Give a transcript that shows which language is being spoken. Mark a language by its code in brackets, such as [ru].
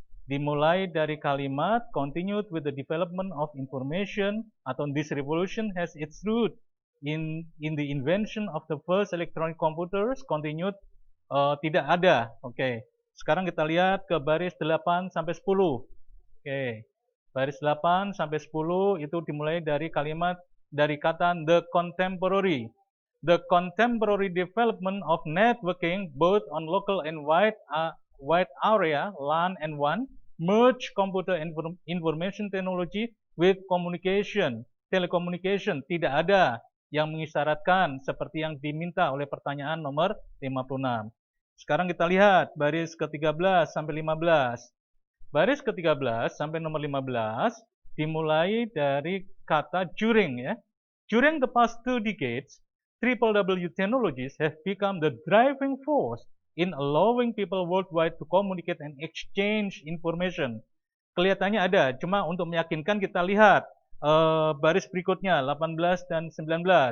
[id] Dimulai dari kalimat [en] continued with the development of information [id] atau [en] this revolution has its root in the invention of the first electronic computers, continued [id] tidak ada. Oke. Sekarang kita lihat ke baris 8 sampai 10. Oke. Baris 8 sampai 10 itu dimulai dari kalimat dari kata [en] the contemporary. The contemporary development of networking both on local and wide area LAN and WAN merge computer information technology with communication. [id] Telecommunication tidak ada yang mengisyaratkan seperti yang diminta oleh pertanyaan nomor 56. Sekarang kita lihat baris ke-13 sampai 15. Baris ke-13 sampai nomor 15 dimulai dari kata during ya. [en] During the past 2 decades, WWW technologies have become the driving force in allowing people worldwide to communicate and exchange information. [id] Kelihatannya ada, cuma untuk meyakinkan kita lihat baris berikutnya 18 dan 19.